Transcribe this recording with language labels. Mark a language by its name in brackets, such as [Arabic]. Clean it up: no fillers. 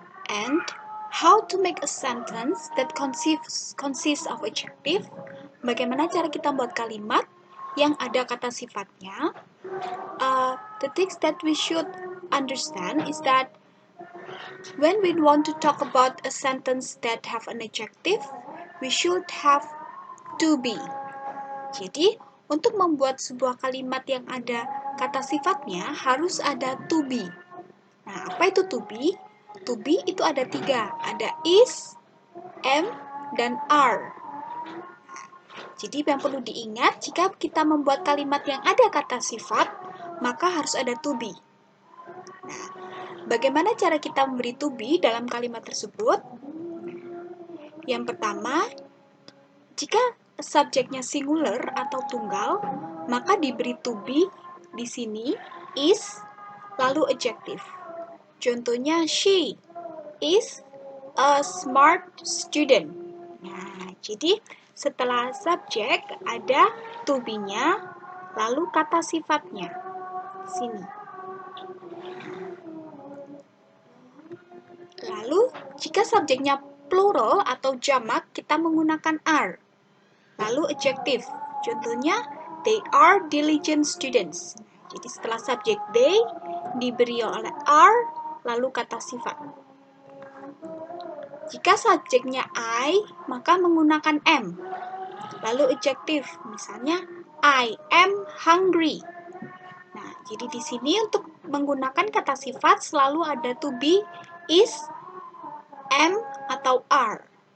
[English] And how to make a sentence that consists of adjective? [Indonesian] Bagaimana cara kita membuat kalimat yang ada kata sifatnya? [English] The things that we should understand is that when we want to talk about a sentence that have an adjective, we should have to be. [Indonesian] Jadi, untuk membuat sebuah kalimat yang ada kata sifatnya, harus ada to be. Nah, apa itu to be? To be itu ada 3. Ada is, am, dan are. Jadi, yang perlu diingat, jika kita membuat kalimat yang ada kata sifat, maka harus ada to be. Nah, bagaimana cara kita memberi to be dalam kalimat tersebut? Yang pertama, jika subjeknya singular atau tunggal, maka diberi to be di sini is, lalu adjective. Contohnya, [English] she is a smart student. [Indonesian] Nah, jadi setelah subjek ada to be-nya, lalu kata sifatnya. Sini. Lalu, jika subjeknya plural atau jamak, kita menggunakan are. Lalu [English] adjective, [Indonesian] contohnya [English] they are diligent students. [Indonesian] Jadi setelah subjek they diberi oleh are, lalu kata sifat. Jika subjeknya I, maka menggunakan am. Lalu [English] adjective, [Indonesian] misalnya [English] I am hungry. [Indonesian] Nah, jadi di sini untuk menggunakan kata sifat selalu ada to be, is, am, atau are.